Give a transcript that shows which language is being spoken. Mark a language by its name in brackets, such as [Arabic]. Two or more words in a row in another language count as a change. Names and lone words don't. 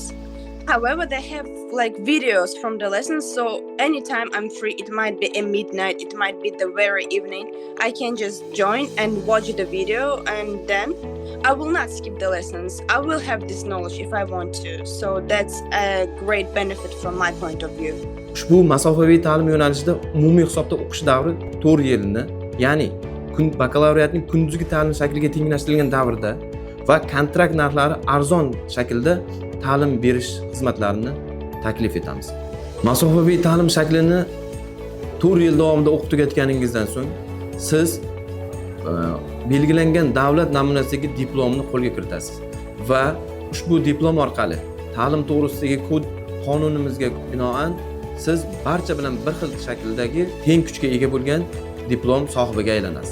[English] However, they have like videos from the lessons, so anytime I'm free, it might be at midnight, it might be the very evening, I can just join and watch the video, and then I will not skip the lessons. I will have this knowledge if I want to. So that's a great benefit from my point of view. [Uzbek] Ushbu masofaviy ta'lim yo'nalishida umumiy hisobda o'qish davri 4 yilni, ya'ni bakalavriatning kunduzgi ta'lim shakliga tenglashtirilgan davrda va kontrakt narxlari arzon shaklda ta'lim berish xizmatlarini taklif etamiz. Masofaviy ta'lim shaklini 4 yil davomida o'qib tugatganingizdan so'ng siz belgilangan davlat namunasidagi diplomni qo'lga kiritasiz va ushbu diplom orqali ta'lim to'g'risidagi kod qonunimizga binoan siz barcha bilan bir xil shakldagi teng kuchga ega bo'lgan diplom sohibiga aylanasiz.